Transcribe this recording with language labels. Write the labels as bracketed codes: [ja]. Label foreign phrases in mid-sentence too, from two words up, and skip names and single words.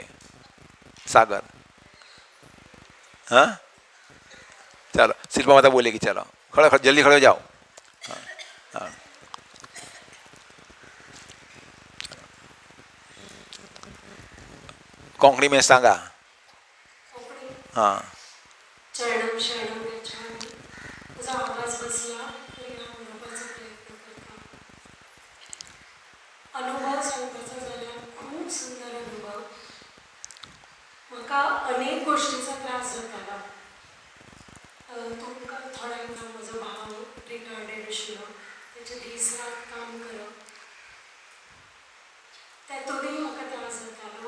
[hi] सागर, हाँ चलो, शिल्पा माता बोलेगी। चलो खड़े जल्दी खड़े हो जाओ। हाँ, हाँ। कोंकणी में सांगा। हाँ, [sa] चरणम शरणम गच्छामि. [kok] तुझा आवाज बसला तरी हा अनुभवाचा प्रयत्न करता. अनुभव सांगपाचो जाल्यार खूब सुंदर अनुभव. म्हाका अनेक गोष्टींचो त्रास जातालो. तुमकां थोड्यांक जावं म्हजो भाव रिटायर्डेड आशिल्लो, तेचे दीस रात काम करप, तेतूनय म्हाका त्रास जातालो.